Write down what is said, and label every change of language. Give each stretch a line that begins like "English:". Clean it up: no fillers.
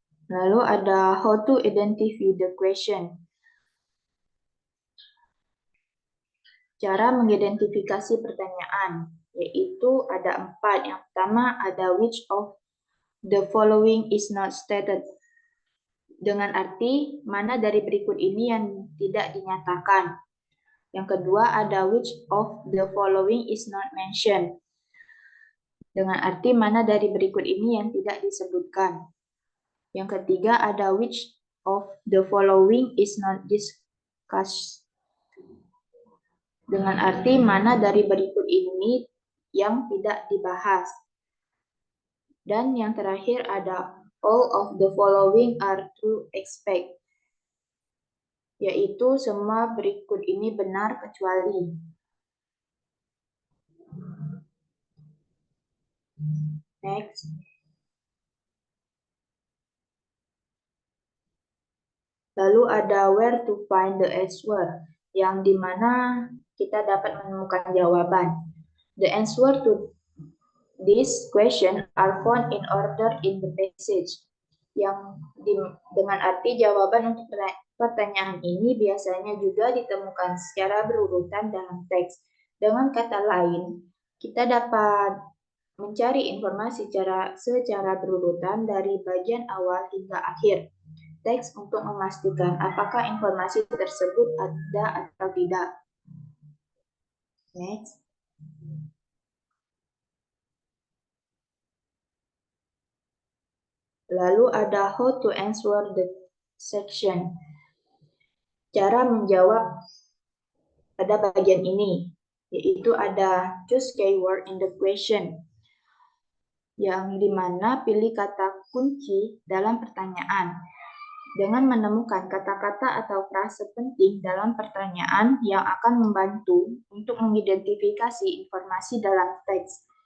Indonesian: Lalu ada
English: how to identify the question.
Indonesian: Cara mengidentifikasi pertanyaan, yaitu ada 4. Yang pertama ada
English: which of the following is not stated.
Indonesian: Dengan arti mana dari berikut ini yang tidak dinyatakan. Yang kedua ada
English: which of the following is not mentioned.
Indonesian: Dengan arti mana dari berikut ini yang tidak disebutkan. Yang ketiga ada
English: which of the following is not discussed.
Indonesian: Dengan arti mana dari berikut ini yang tidak dibahas. Dan yang terakhir ada
English: all of the following are true except.
Indonesian: Yaitu semua berikut ini benar kecuali.
English: Next.
Indonesian: Lalu ada
English: where to find the answer,
Indonesian: yang dimana kita dapat menemukan jawaban.
English: The answer to this question are found in order in the passage.
Indonesian: Yang dengan arti jawaban untuk pertanyaan ini biasanya juga ditemukan secara berurutan dalam teks. Dengan kata lain, kita dapat mencari informasi secara berurutan dari bagian awal hingga akhir teks untuk memastikan apakah informasi tersebut ada atau tidak.
English: Next.
Indonesian: Lalu ada
English: how to answer the section.
Indonesian: Cara menjawab pada bagian ini, yaitu ada
English: choose keyword in the question,
Indonesian: yang dimana pilih kata kunci dalam pertanyaan dengan menemukan kata-kata atau frase penting dalam pertanyaan yang akan membantu untuk mengidentifikasi informasi dalam teks.